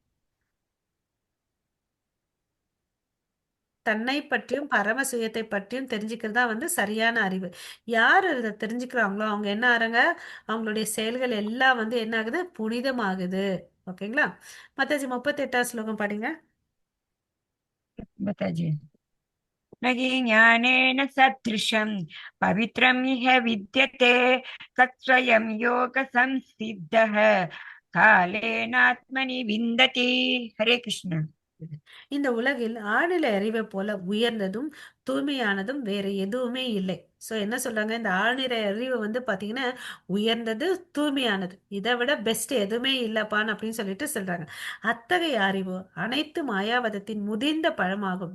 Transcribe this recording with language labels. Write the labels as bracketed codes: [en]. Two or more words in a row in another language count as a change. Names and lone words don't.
[ta] தன்னை பற்றியும் பரம சுயத்தை பற்றியும் தெரிஞ்சுக்கிறது தான் வந்து சரியான அறிவு. யார் இதை தெரிஞ்சுக்கிறாங்களோ அவங்க என்ன ஆறாங்க? அவங்களுடைய செயல்கள் எல்லாம் வந்து என்ன ஆகுது? புனிதமாகுது. ஓகேங்களா? மத்தாச்சி 38ஆம் ஸ்லோகம் படிங்க. [hi] बताइए। [sa] न हि ज्ञानेन सदृशं पवित्रम् इह विद्यते तत्स्वयं योगसंसिद्धः कालेनात्मनि विन्दति। हरे कृष्ण। [ta] இந்த உலகில் ஆழ்நிலை அறிவை போல உயர்ந்ததும் தூய்மையானதும் வேற எதுவுமே இல்லை. சோ என்ன சொல்றாங்க? இந்த ஆழ்நிலை அறிவு வந்து பாத்தீங்கன்னா உயர்ந்தது, தூய்மையானது, இதை விட பெஸ்ட் எதுவுமே இல்லப்பான்னு அப்படின்னு சொல்லிட்டு சொல்றாங்க. அத்தகைய அறிவு அனைத்து மாயாவதத்தின் முதிர்ந்த பழமாகும்.